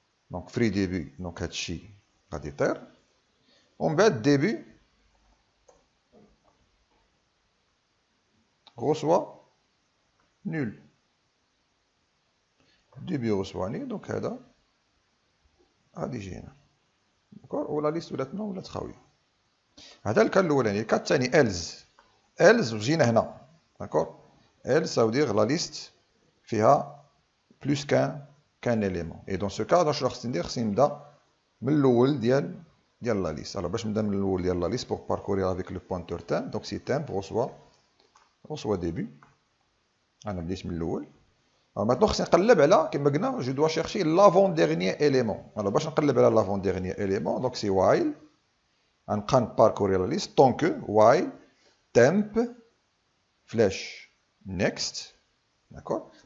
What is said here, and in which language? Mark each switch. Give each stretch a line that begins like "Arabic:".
French: Donc free début, donc
Arabic: هادشي غادي يطير. ومن بعد
French: début reçoit nul. Début reçoit nul, donc هذا غادي يجي هنا.
Arabic: داكور. ولا ليست ولات خاويه. هذا الكان الاولاني. الكان الثاني else وجينا هنا. داكور.
French: else ça veut dire la liste فيها plus qu'un élément. Et dans ce cas,
Arabic: شنو خصني ندير؟ خصني نبدا من الاول ديال لا ليست.
French: alors
Arabic: باش نبدا من الاول ديال لا ليست
French: pour parcourir avec le pointeur temp. donc si temp reçoit début.
Arabic: انا بديت من الاول.
French: Alors maintenant,
Arabic: خصني نقلب على كما قلنا
French: je dois chercher l'avant-dernier élément. Alors
Arabic: باش نقلب على
French: l'avant-dernier élément, donc c'est while
Arabic: غنبقى نباركوري لا ليست
French: tant que while temp flèche next. D'accord?